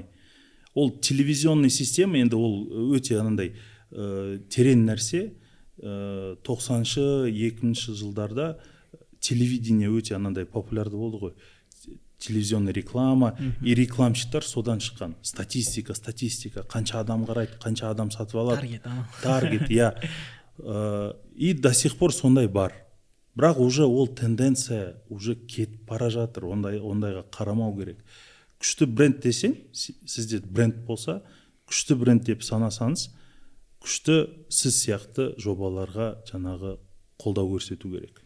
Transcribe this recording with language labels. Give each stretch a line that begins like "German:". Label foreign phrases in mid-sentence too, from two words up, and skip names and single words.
Kazakh: Ол телевизионный система, енді ол өте анандай терең нәрсе. 90-шы, 2000-шы жылдарда телевидение өте анандай популярды болды ғой. Телевизионный реклама, и рекламщиктар содан шыққан. Статистика, қанша адам қарайды, қанша адам сатып алады. Таргет,
Russian: и до сих пор
Kazakh: сондай бар. бірақ уже ол тенденция уже кетіп бара жатыр, ондайға қарамау керек. Күшті бренд десең, сізде бренд болса, күшті бренд деп санасаңыз, күшті сіз сияқты жобаларға жаңағы қолдау көрсету керек.